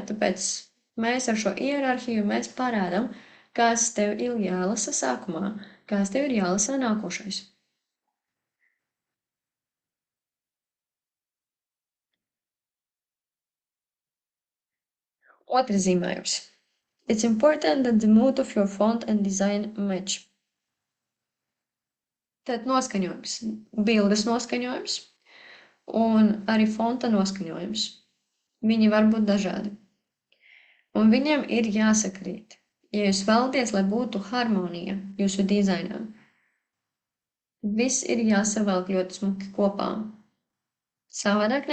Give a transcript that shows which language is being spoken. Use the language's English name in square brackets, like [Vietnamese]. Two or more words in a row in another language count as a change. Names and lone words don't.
[Latvian] Tāpēc mēs ar šo hierarhiju mēs parādam, kas tev ir jālasa sākumā, kas tev ir jālasa nākošais. Otrs zīmējums. [English] It's important that the mood of your font and design match. [Latvian] Tad noskaņojums, bildes noskaņojums un arī fonta noskaņojums. Viņi var būt dažādi. Un viņiem ir jāsakrīt. Ja jūs vēlaties, lai būtu harmonija jūsu dizainā, tad viss ir jāsavelk ļoti smuki kopā.